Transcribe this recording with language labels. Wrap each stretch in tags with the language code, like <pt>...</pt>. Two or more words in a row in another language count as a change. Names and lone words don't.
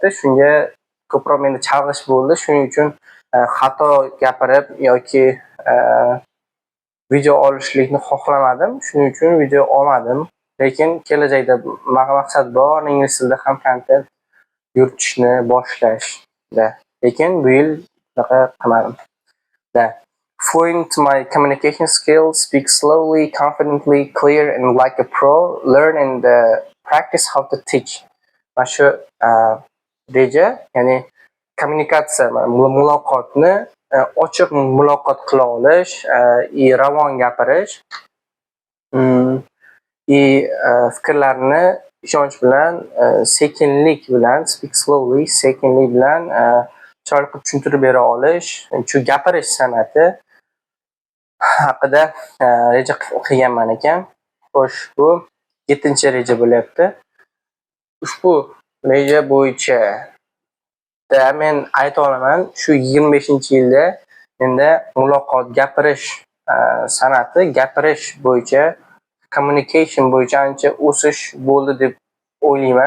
<uz>Shunga ko'proq menda chalg'ish bo'ldi. Shuning uchun xato gapirib yoki video olishlikni xohlamadim. Shuning uchun video olmadim. Lekin kelajakda maqsad bor, ingliz tilida ham kontent yuritishni boshlashda. Lekin bu yil bunaqa qilmadim.</uz> <en>Fluent my communication skills, speak slowly, confidently, clear and like a pro, learn and practice how to teach.</en> <uz>Mana shu reja, ya'ni kommunikatsiya, muloqotni ochiq muloqot qila olish, ravon gapirish, fikrlarni ishonch bilan, sekinlik bilan,</uz> <en>speak slowly,</en> <uz>sekinlik bilan chiroyli qilib tushuntirib bera olish, shu gapirish san'ati haqida reja qilganman ekan. Xo'sh, bu 7-reja bo'lyapti. Ushbu reja bo'yicha men ayta olaman, shu 25-yilda menda muloqot, gapirish san'ati, gapirish bo'yicha, communication bo'yicha ancha o'sish bo'ldi deb o'ylayman.</uz>